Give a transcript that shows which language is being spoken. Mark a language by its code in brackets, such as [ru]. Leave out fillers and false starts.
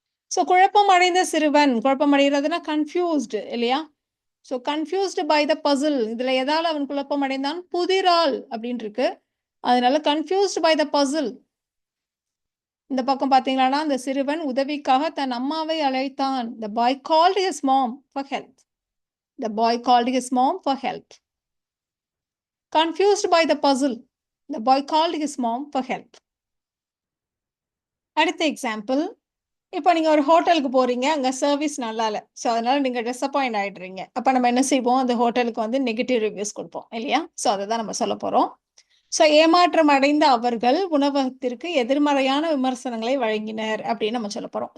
[ta] So குழப்பம் அடைந்த சிறுவன், குழப்பம் அடைகிறதுனா கன்ஃபியூஸ்டு இல்லையா? So [en] confused by the puzzle, [ta] இதில் எதால் அவன் குழப்பம் அடைந்தான், புதிரால் அப்படின்னு இருக்கு. அதனால [en] Confused by the puzzle. [ta] இந்த பக்கம் பார்த்தீங்கன்னா அந்த சிறுவன் உதவிக்காக தன் அம்மாவை அழைத்தான். [en] The boy called his mom for help. The boy called his mom for help. Confused by the puzzle, the boy called his mom for help. [ta] அடுத்த எக்ஸாம்பிள், இப்போ நீங்கள் ஒரு ஹோட்டலுக்கு போகிறீங்க, அங்கே சர்வீஸ் நல்லா இல்லை, ஸோ அதனால் நீங்கள் டிசப்பாயிண்ட் ஆகிடுறீங்க. அப்போ நம்ம என்ன செய்வோம், அந்த ஹோட்டலுக்கு வந்து நெகட்டிவ் ரிவ்யூஸ் கொடுப்போம் இல்லையா? ஸோ அதை தான் நம்ம சொல்ல போகிறோம். ஸோ ஏமாற்றம் அடைந்த அவர்கள் உணவகத்திற்கு எதிர்மறையான விமர்சனங்களை வழங்கினர் அப்படின்னு நம்ம சொல்ல போகிறோம்.